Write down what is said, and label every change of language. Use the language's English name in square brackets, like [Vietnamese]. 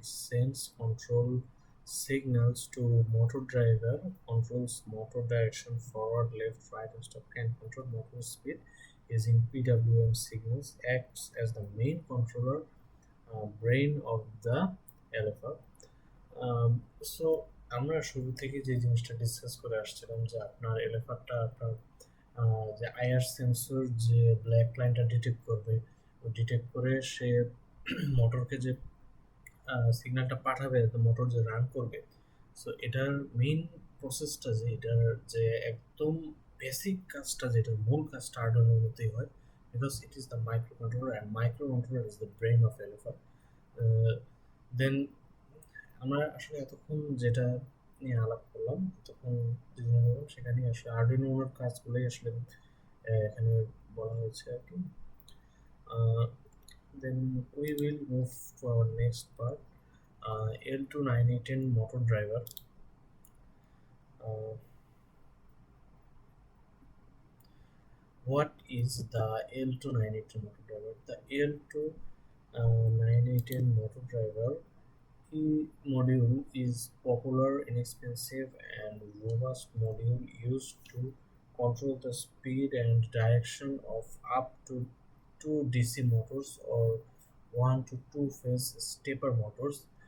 [English] Sends control signals to motor driver. Controls motor direction, forward, left, right, and stop. Can control motor speed using PWM signals. Acts as the main controller brain of the LFR. [Bangla] So আমরা শুরু থেকে যে জিনিসটা discuss করে আসছিলাম যে আপনার এলএফআরটা আপনার যে আইআর সেন্সর যে ব্ল্যাক লাইনটা ডিটেক্ট করবে, ওই ডিটেক্ট করে সে মোটরকে যে সিগন্যালটা পাঠাবে, তো মোটর যে রান করবে। সো এটার মেইন প্রসেসটা যে এটার যে একদম বেসিক কাজটা, যেটা মূল কাজটা আর্ডুইনোর মধ্যেই হয়, [English] Because it is the microcontroller, and microcontroller is the brain of LFR. [Bangla] দেন আমরা আসলে এতক্ষণ যেটা নিয়ে আলাপ করলাম, এতক্ষণ যে জিনিস বললাম, সেখানে আসলে আর্ডুইনোর কাজগুলোই আসলে এখানে বলা হয়েছে আর কি। [English] Then we will move to our next part, L298N motor driver. Uh, what is the L298N motor driver? The L298N motor driver module is popular, inexpensive, and robust module used to control the speed and direction of up to 2 DC motors or 1 to 2 phase stepper motors.